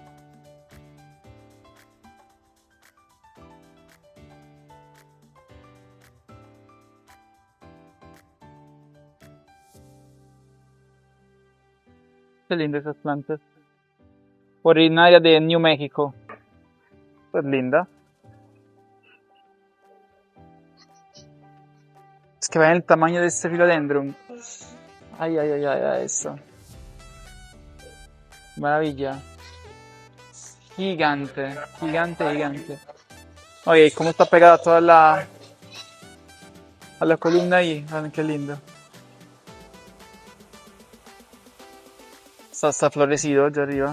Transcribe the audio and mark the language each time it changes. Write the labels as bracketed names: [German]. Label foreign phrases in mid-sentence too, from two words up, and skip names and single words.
[Spanish] Qué lindas esas plantas. Originaria de New México. Pues linda. Es que vean el tamaño de este philodendron. Ay, ay, ay, ay, ay, eso. Maravilla. Gigante, gigante, gigante. Oye, cómo está pegada toda a la columna ahí. Vean qué lindo. Está florecido allá arriba.